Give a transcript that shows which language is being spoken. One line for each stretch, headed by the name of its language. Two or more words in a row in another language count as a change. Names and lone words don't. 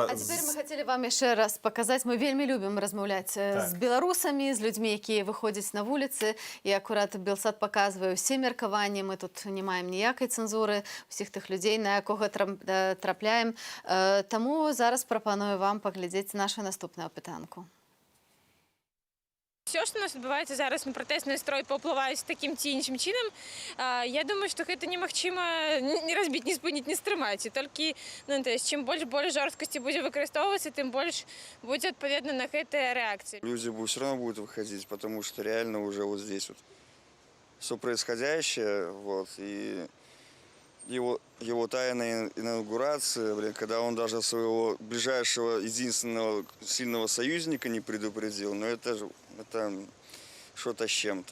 Belarusian: А цяпер мы хацелі вам яшчэ раз паказаць, мы вельмі любім размаўляць з беларусамі, з людзьмі, якія выходзяць на вуліцы, і акурат Белсат паказвае ўсе меркаванні, мы тут не маем ніякай цэнзуры, усіх тых людзей, на якога трапляем. Таму зараз прапаную вам паглядзець нашу наступную пытанку.
Russian: Все, что у нас
Belarusian: адбываецца зараз, на пратэсны настрой паўплываюць такім ці іншым чынам. Я думаю, што гэта немагчыма не разбіць, не спыніць, не стрымаць. І толькі, ну,
Russian: то есть,
Belarusian: чым больш жорсткасці будзе выкарыстоўвацца, тым больш будзе адпаведна на гэтыя рэакцыі. Люди все равно будут выходить, потому что реально уже вот здесь вот все происходящее, вот, и его тайная инаугурация, когда он даже своего ближайшего, единственного сильного союзника не предупредил, но это что-то с чем-то.